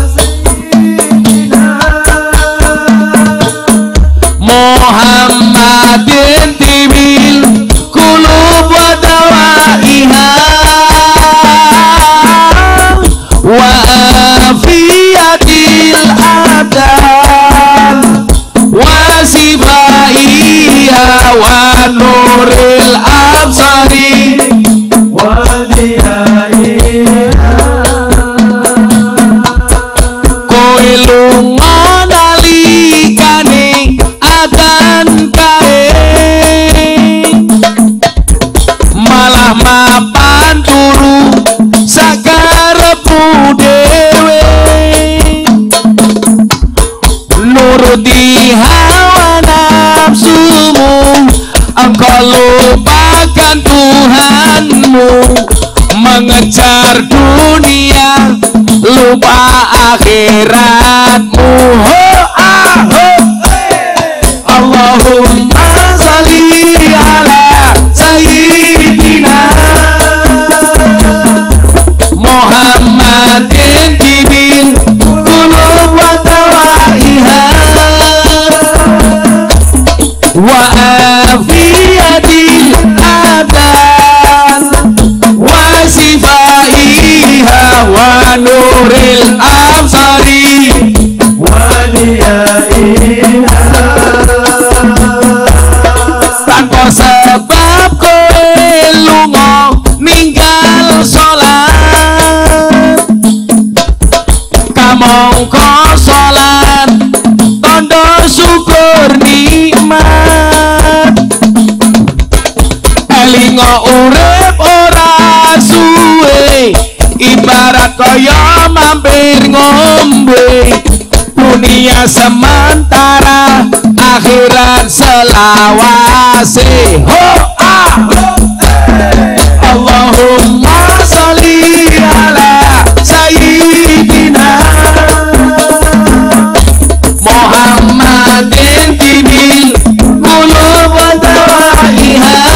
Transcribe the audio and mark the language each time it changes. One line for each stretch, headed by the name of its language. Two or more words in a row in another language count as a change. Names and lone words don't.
Arabic: محمدٍ طبِّ القلوبِ ودوائها وعافيةِ الأبدانِ وشفائها ونورِ الأبصارِ وضيائها.
Javanese: Kowe lunga nalikane adan kae malah mapan turu sakarepmu dhewe nuruti hawa nafsumu
Indonesian: engkau lupakan Tuhanmu mengejar dunia lupa akhiratmu.
Arabic: اللهم صلِّ على سيدنا محمدٍ طبِّ القلوبِ ودوائها وعافيةِ الأبدانِ وشفائها ونورِ الأبصارِ وضيائها.
Javanese: Tanpa sebab kowe lunga ninggal sholat kamangka sholat tandha syukur nikmat elinga urip ora suwe ibarat kaya mampir ngombe dunia sementara akhirat selawase.
Arabic: اللهم صلِّ على سيدنا محمدٍ طبِّ القلوبِ ودوائها